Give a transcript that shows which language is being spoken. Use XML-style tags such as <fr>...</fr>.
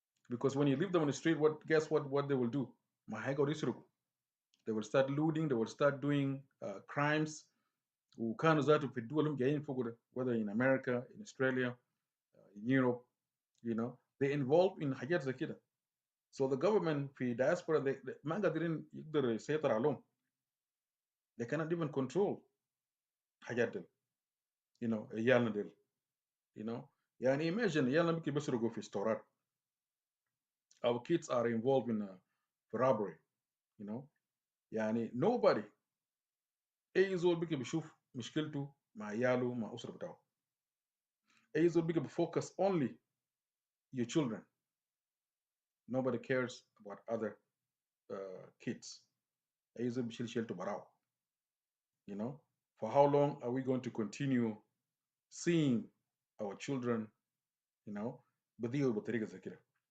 <en>Because when you leave them on the street, guess what they will do?</en> <ar>ما هيقعدوا يسرقوا.</ar> <en>They will start looting. They will start doing crimes.</en> <ar>وكانوا ذاته في الدول اللي جايين فوق ده,</ar> <en>whether in America, in Australia, in Europe, they involved in</en> <ar>حاجات زي كده.</ar> <en>So the government</en> <ar>في diaspora ما قادرين يقدر يسيطر عليهم.</ar> <en>They cannot even control</en> <ar>حاجات دي. عيالنا دي. يعني imagine عيالنا ممكن بيسرقوا في ستورات.</ar> <en>Our kids are involved in robbery.</en> <ar>يعني nobody اي زول بيجي بيشوف مشكلته مع عياله مع اسره بتاعه. اي زول بيجي</ar> <en>بفocus only your children. Nobody cares about other kids.</en> <ar>اي زول بيشيل شيلته براو.</ar> <en>For how long are we going to continue seeing our children</en> <ar>بضيعوا بطريقه زي كده?</ar>